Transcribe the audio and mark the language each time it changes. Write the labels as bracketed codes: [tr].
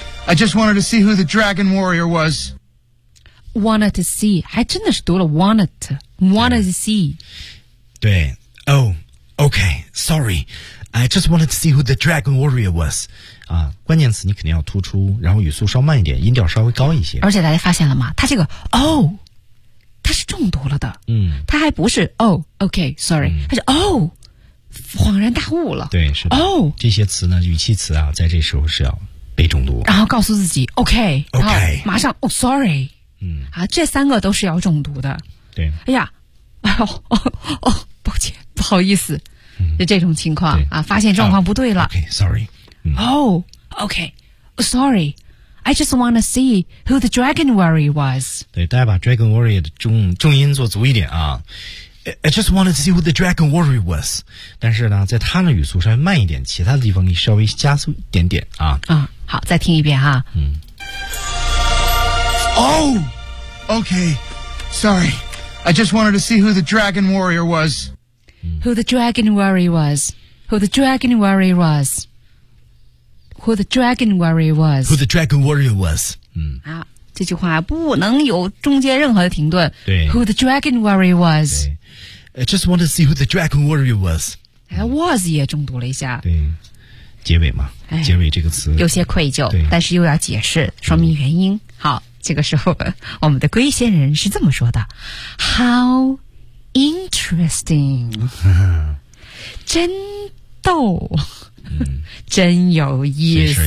[en] I just wanted to see who the dragon warrior was. Wanted to see. [zh] 还真的是读了 [en] wanted to see. 对。Oh, okay, sorry. I just wanted to see who the dragon warrior was. [zh] 啊，关键词你肯定要突出，然后语速稍慢一点，音调稍微高一些。而且大家发现了吗？他这个 oh, 他是中毒了的。嗯。他还不是 [en] oh, okay, sorry. [zh] 他是 oh. 恍然大悟了对是的、 oh, 这些词呢语气词啊在这时候是要被中毒然后告诉自己 OK [en] OK 马上 Oh sorry、嗯 [zh] 啊、这三个都是要中毒的对哎呀哎呦、抱歉不好意思、就这种情况啊，发现状况不对了 [en] OK sorry、 Oh OK sorry I just wanna see who the dragon warrior was [zh] 对大家把 dragon warrior 的 重音做足一点啊 [en] I just wanted to see who the dragon warrior was. [zh] 但是呢在他的语速稍微慢一点其他的地方你稍微加速一点点啊。嗯好再听一遍哈。嗯。 [en] Oh! Okay. Sorry. I just wanted to see who the dragon warrior was. Who the dragon warrior was. Who the dragon warrior was. Who the dragon warrior was. Who the dragon warrior was. 嗯。 [zh] 好这句话不能有中间任何的停顿。对。 [en] Who the dragon warrior was. I just wanted to see who the dragon warrior was. [zh] Was 也中毒了一下。对，结尾嘛，结尾这个词有些愧疚，但是又要解释，说明原因。好，这个时候我们的龟仙人是这么说的 ： [en] How interesting！ [zh] 真逗，真有意思，